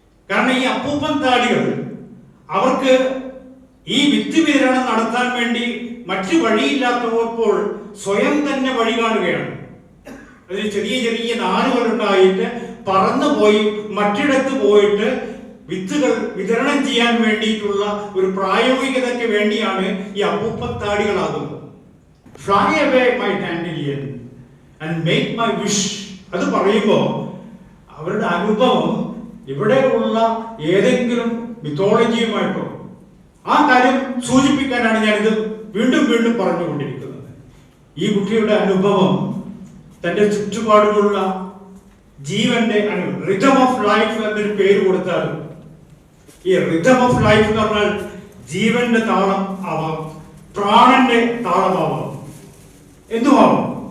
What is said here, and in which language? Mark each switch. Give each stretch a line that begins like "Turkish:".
Malayalam: കാരണം ഈ അപ്പൂപ്പൻ താടികൾ അവർക്ക് ഈ വിത്ത് വിതരണം നടത്താൻ വേണ്ടി മറ്റു വഴിയില്ലാത്തപ്പോൾ സ്വയം തന്നെ വഴി കാണുകയാണ്. അതിൽ ചെറിയ ചെറിയ നാരുകളുണ്ടായിട്ട് പറന്നുപോയി മറ്റിടത്ത് പോയിട്ട് വിത്തുകൾ വിതരണം ചെയ്യാൻ വേണ്ടിയിട്ടുള്ള ഒരു പ്രായോഗികതയ്ക്ക് വേണ്ടിയാണ് ഈ അപ്പൂപ്പത്താടികളാകുന്നത്.
English: Fly away my dandelion and make my wish.
Malayalam: അത് പറയുമ്പോൾ അവരുടെ അനുഭവം ഇവിടെ ഉള്ള ഏതെങ്കിലും മിത്തോളജിയുമായിട്ടോ ആ കാര്യം സൂചിപ്പിക്കാനാണ് ഞാനിത് വീണ്ടും വീണ്ടും പറഞ്ഞുകൊണ്ടിരിക്കുന്നത്. ഈ കുട്ടിയുടെ അനുഭവം തന്റെ ചുറ്റുപാടുമുള്ള ജീവന്റെ റിതം ഓഫ് ലൈഫ് എന്നൊരു പേര് കൊടുത്താൽ, ഈ റിതം ഓഫ് ലൈഫ് എന്ന് പറഞ്ഞാൽ ജീവന്റെ താളം ആവാം, പ്രാണന്റെ താളമാവാം, എന്തുമാവാം.